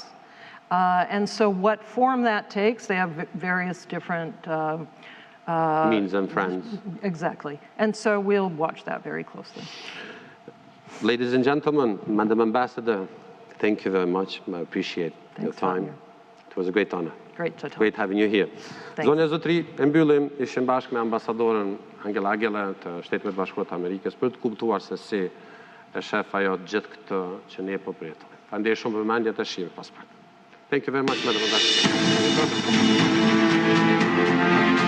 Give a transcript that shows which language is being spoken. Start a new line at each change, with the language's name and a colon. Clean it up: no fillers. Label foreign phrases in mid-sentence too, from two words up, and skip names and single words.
English: And so what form that takes, they have various different means and friends. Exactly. And so we'll watch that very closely. Ladies and gentlemen, Madam Ambassador, thank you very much. I appreciate your time. It was a great honor. Great to talk. Great having you here.
Albanian: Zonja e zotëri, e mbyllim, ishim bashkë me ambasadorën Anџela Agjelër të Shtetit Bashkuar të Amerikës për të kuptuar se si e shef ajo gjithë këtë që ne po pritëm. Faleminderit shumë për vëmendjen e shijve pas pak.
English: Thank you very much, Madam Ambassador.